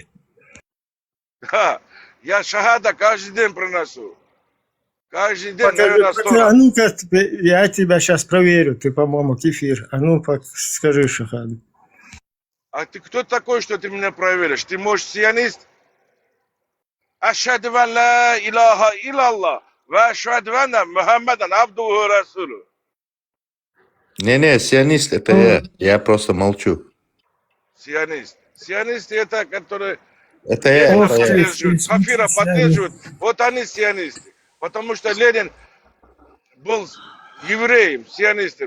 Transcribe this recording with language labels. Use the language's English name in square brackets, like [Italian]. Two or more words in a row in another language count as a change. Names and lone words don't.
[Russian] Да, я шахада каждый день приношу. Каждый день, А ну-ка, я тебя сейчас проверю, ты, по-моему, кефир. А ну, скажи шахаду. А ты кто такой, что ты меня проверишь? Ты, может, сионист? [Arabic] أشهد أن لا إله إلا الله وأشهد أن محمدا عبده ورسوله. [Russian] Не, сионист это я просто молчу. Сионист. Сионисты это, которые... Это я. Кафира поддерживают. Вот они сионисты. Потому что Ленин был евреем, сионистом.